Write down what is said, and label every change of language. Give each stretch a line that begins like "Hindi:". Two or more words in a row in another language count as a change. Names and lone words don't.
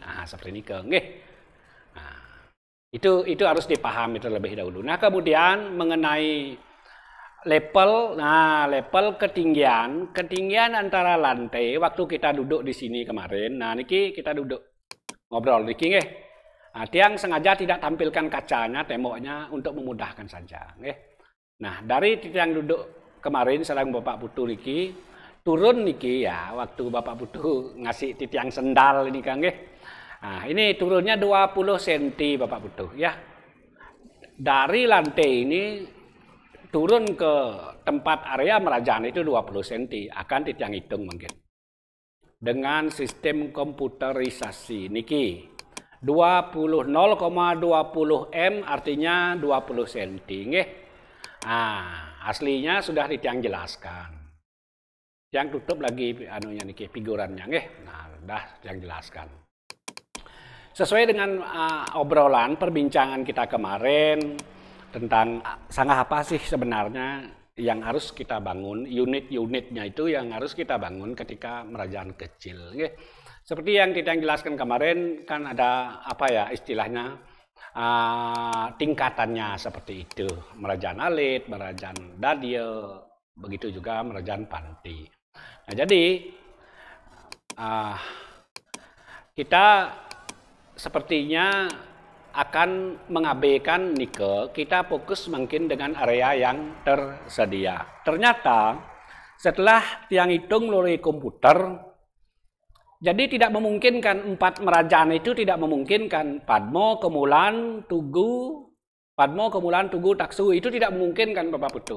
Indonesian: Nah, seperti ini ke nggih. Nah, itu harus dipahami terlebih dahulu. Nah, kemudian mengenai level, level ketinggian antara lantai waktu kita duduk di sini kemarin. Nah, niki kita duduk ngobrol
Balinese: niki nggih.
Indonesian: Nah, tiang sengaja tidak tampilkan kacanya, temboknya untuk memudahkan saja. Nah, dari tiang duduk kemarin sareng Bapak Putu niki, turun niki ya, waktu Bapak Putu ngasih tiang sendal ini kan. Nah, ini turunnya 20 cm Bapak Putu ya. Dari lantai ini turun ke tempat area merajan itu 20 cm, akan tiang hitung mungkin. Dengan sistem komputerisasi niki. 0,20 M artinya 20 cm nggih. Nah, aslinya sudah ditiang jelaskan. Yang tutup lagi anunya niki figurannya nggih. Nah, sudah yang jelaskan. Sesuai dengan obrolan perbincangan kita kemarin tentang sangat apa sih sebenarnya yang harus kita bangun, unit-unitnya itu yang harus kita bangun ketika merajan kecil nggih. Seperti yang kita jelaskan kemarin kan ada apa ya istilahnya tingkatannya seperti itu. Merajan alit, merajan dadil, begitu juga merajan panti. Nah jadi kita sepertinya akan mengabaikan nike, kita fokus mungkin dengan area yang tersedia. Ternyata setelah tiang hitung melalui komputer, jadi tidak memungkinkan 4 merajan itu tidak memungkinkan Padmo, Kemulan, Tugu, Taksu itu tidak memungkinkan Bapak Putu.